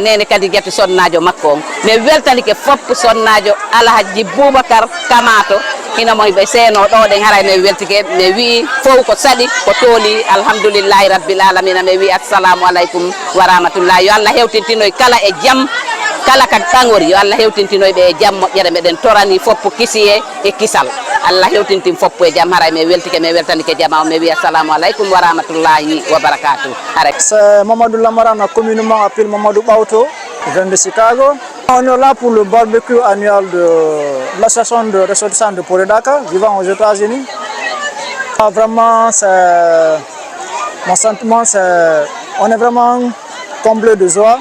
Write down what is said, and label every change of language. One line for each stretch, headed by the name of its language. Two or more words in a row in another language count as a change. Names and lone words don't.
Fula: nene kadi gueto sonnajo makko on mi weltanike foppo sonnajo Alhaji Boubacar Kamato hino mo ɓe seeno ɗo ɗen haray mi weltike mi wi fof ko saɗi ko tooli
Arabic: الحمد لله رب العالمين
Fula: mi wi
Arabic: السلام عليكم ورحمة الله
Fula: yo Allah hewtintinoy kala e jaam kala ka ɗagori yo Allah hewtintinoyɓe e jaam moƴƴere meɗen torani foppo kisiye e kisal Allah hewtintin foppo e jaam haray mi weltanike jama o mi wi
Arabic: السلام عليكم ورحمة الله وبركاته
Fula: haray
French: c'est Mamadou Lamarana communément appelé Mamadou Bawto je viens de Chicago On est là pour le barbecue annuel de l'association de ressortissants de Poredaka vivant aux États-Unis. Vraiment, mon sentiment, on est vraiment comblé de joie.